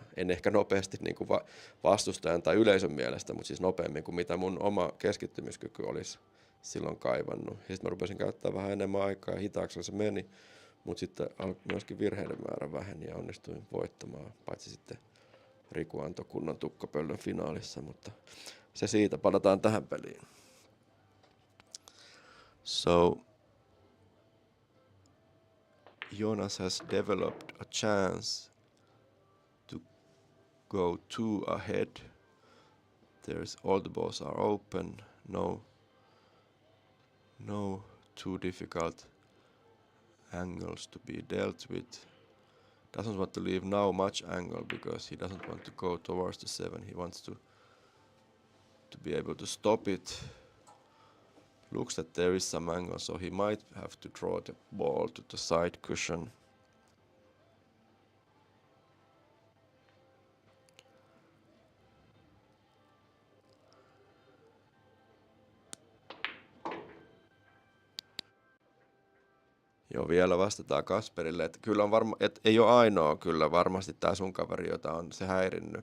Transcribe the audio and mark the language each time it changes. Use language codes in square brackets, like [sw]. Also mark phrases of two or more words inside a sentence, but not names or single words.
[fi] En ehkä nopeasti niin kuin vastustajan tai yleisön mielestä, mutta siis nopeammin kuin mitä mun oma keskittymiskyky olisi silloin kaivannut. Ja sitten mä rupesin käyttää vähän enemmän aikaa ja hitaaksi se meni, mutta sitten myöskin virheiden määrä väheni ja onnistuin voittamaan, paitsi sitten Riku antoi kunnon tukkapöllön finaalissa, mutta se siitä, palataan tähän peliin. [en] So, Jonas has developed a chance to go 2 ahead. All the balls are open, no too difficult angles to be dealt with. Doesn't want to leave now much angle because he doesn't want to go towards the 7. He wants to to be able to stop it. Looks that there is some angle, so he might have to draw the ball to the side cushion. [fi] Joo, vielä vastataan Kasperille, että kyllä on varma, että ei ole ainoa kyllä varmasti tää sun kaveri, jota on se häirinnyt.